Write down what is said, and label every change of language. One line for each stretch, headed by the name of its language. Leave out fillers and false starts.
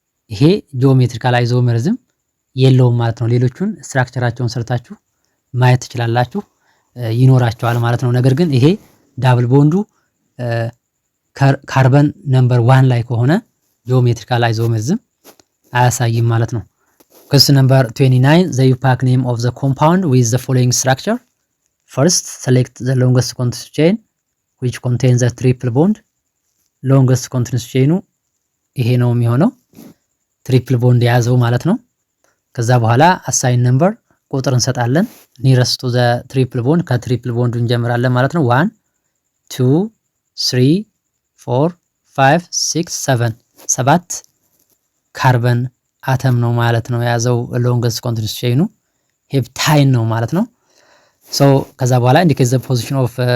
Amharic: ይሄ ጂኦሜትሪካል አይዞመሪዝም የለውም ማለት ነው። ሌሎቹን ስትራክቸራቸውን ሰርታችሁ ማየት ትችላላችሁ፣ ይኖራቸዋል ማለት ነው። ነገር ግን ይሄ ዳብል ቦንዱ ካርበን ነምበር 1 ላይ ከሆነ ጂኦሜትሪካል አይዞመሪዝም አያሳይም ማለት ነው።
English: Question number 29 the UPAC name of the compound with the following structure. First select the longest continuous chain which contains a triple bond. longest continuous chain
Amharic: ይሄ ነው የሚሆነው፣ ትሪፕል ቦንድ የያዘው ማለት ነው። ከዛ በኋላ አሳይን ነምበር ቁጥር እንሰጣለን።
English: ኒረስት ቱ ዘ ትሪፕል ቦንድ
Amharic: ከትሪፕል ቦንዱ እንጀምራለን ማለት ነው። 1 2 3 4 5 6 7 7 ካርበን አተም ነው ማለት ነው የያዘው ሎንገስት ኮንቲኒዩስ ቼኑ ሄፕታይን ነው ማለት ነው። ሶ ከዛ በኋላ
English: ኢንዲኬት ዘ ፖዚሽን ኦፍ